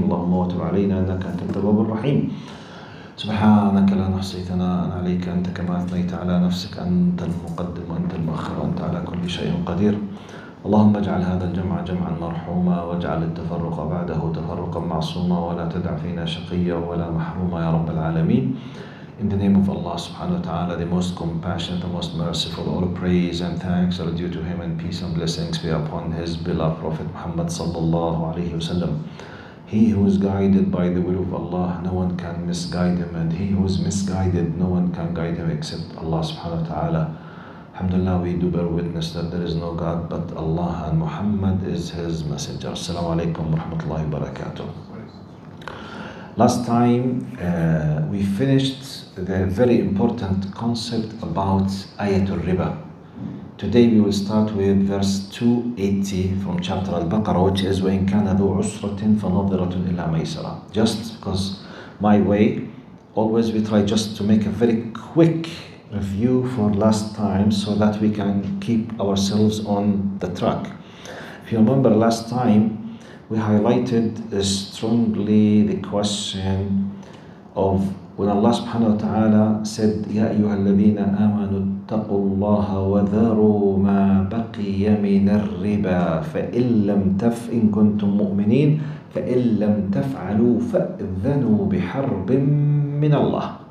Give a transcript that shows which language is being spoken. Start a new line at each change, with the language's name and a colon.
Arabic: اللهم وتب علينا إنك أنت التواب الرحيم. سبحانك لا نحصي ثناء عليك أنت كما أثنيت على نفسك. أنت المقدم وأنت المؤخر وأنت على كل شيء قدير. اللهم اجعل هذا الجمع جمعا مرحوما واجعل التفرق بعده تفرقا معصوما ولا تدع فينا شقيا ولا محروما يا رب العالمين.
English: In the name of Allah subhanahu wa ta'ala, the most compassionate, the most merciful, all praise and thanks are due to Him, and peace and blessings be upon His beloved Prophet Muhammad sallallahu alayhi wa sallam. He who is guided by the will of Allah, no one can misguide him, and he who is misguided, no one can guide him except Allah subhanahu wa ta'ala. Alhamdulillah, we do bear witness that there is no God but Allah, and Muhammad is His messenger. Assalamu alaikum wa rahmatullahi wa barakatuh. Last time we finished the very important concept about Ayatul Riba. Today we will start with verse 280 from chapter alBaqarah, which is
Arabic: وَإِن كَانَ ذُو عُسْرَةٍ فَنَظِرَةٌ إِلَى مَيْسَرَةٍ.
English: Just because my way, always we try just to make a very quick review for last time so that we can keep ourselves on the track. If you remember last time, we highlighted strongly the question of when Allah subhanahu wa ta'ala said,
Arabic: يَا أَيُّهَا الَّذِينَ آمَنُوا اتَّقُوا اللَّهَ وَذَرُوا مَا بَقِيَ مِنَ الرِّبَا إِن كُنتُم مُؤْمِنِينَ فَإِن لَمْ تَفْعَلُوا فَأْذَنُوا بِحَرْبٍ مِّنَ اللَّهِ.